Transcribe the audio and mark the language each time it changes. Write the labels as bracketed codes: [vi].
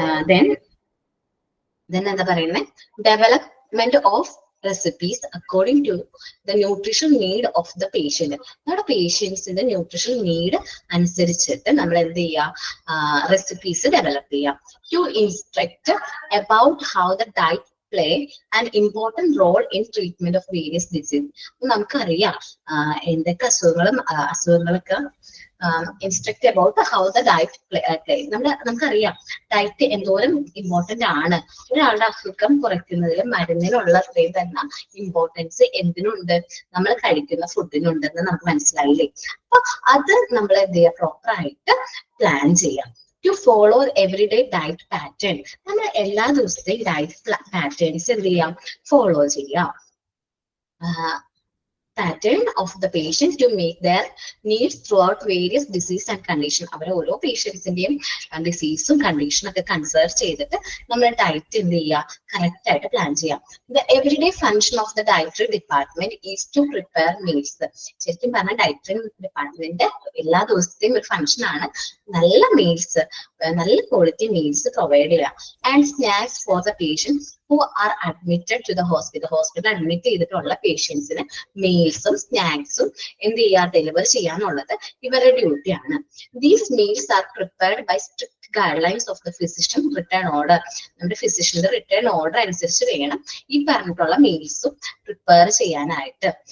[en] then [ml] എന്താ പറയുന്നത്, [en] Development of recipes according to the nutrition need of the patient. [ml] നമ്മുടെ പേഷ്യൻസിന്റെ nutrition need അനുസരിച്ചിട്ട് നമ്മൾ എന്ത് ചെയ്യുക, റെസിപ്പീസ് ഡെവലപ്പ് ചെയ്യാം. [en] To instruct about how the diet play an important role in treatment of various diseases. [ml] നമുക്കറിയാം എന്തൊക്കെ അസുഖങ്ങളൊക്കെ [en] Instruct about how the diet play. [ml] നമുക്കറിയാം ഡയറ്റ് എന്തോരം ഇമ്പോർട്ടന്റ് ആണ്. ഒരാളുടെ അസുഖം കുറയ്ക്കുന്നതിൽ മരുന്നിനുള്ള അത്രയും തന്നെ ഇമ്പോർട്ടൻസ് എന്തിനുണ്ട്, നമ്മൾ കഴിക്കുന്ന ഫുഡിനുണ്ടെന്ന് നമുക്ക് മനസ്സിലായില്ലേ. അപ്പൊ അത് നമ്മൾ എന്ത് ചെയ്യുക, പ്രോപ്പർ ആയിട്ട് പ്ലാൻ ചെയ്യാം. [en] To follow everyday diet pattern. [ml] നമ്മൾ എല്ലാ ദിവസത്തെയും ഡയറ്റ് പാറ്റേൺസ് എന്ത് ചെയ്യാം, ഫോളോ ചെയ്യാം. [en] pattern of the patient to meet their needs throughout various disease and condition. [ml] അവരെ ഓരോ പേഷ്യൻസിന്റെയും ഡിസീസും കണ്ടീഷനും ഒക്കെ കൺസിഡർ ചെയ്തിട്ട് നമ്മൾ ഡയറ്റ് എന്ത് ചെയ്യുക, കറക്റ്റ് ആയിട്ട് പ്ലാൻ ചെയ്യാം. [en] The everyday function of the dietary department is to prepare meals. [ml] ശരിക്കും പറഞ്ഞാൽ ഡയറ്ററി ഡിപ്പാർട്ട്മെന്റ് എല്ലാ ദിവസത്തെയും ഒരു ഫംഗ്ഷൻ ആണ് നല്ല മീൽസ്, നല്ല ക്വാളിറ്റി മീൽസ് പ്രൊവൈഡ് ചെയ്യുക. [en] And snacks for the patients who are admitted to the hospital. [ml] Hospital admit ചെയ്തിട്ടുള്ള പേഷ്യൻസിന് മീൽസും സ്നാക്സും എന്ത് ചെയ്യുക, ഡെലിവർ ചെയ്യാനുള്ളത് ഇവരുടെ ഡ്യൂട്ടിയാണ്. [en] These meals are prepared by strict guidelines of the physician return order. [ml] നമ്മുടെ ഫിസിഷ്യന്റെ റിട്ടേൺ ഓർഡർ അനുസരിച്ച് വേണം ഈ പറഞ്ഞിട്ടുള്ള മീൽസും പ്രിപ്പയർ ചെയ്യാനായിട്ട്.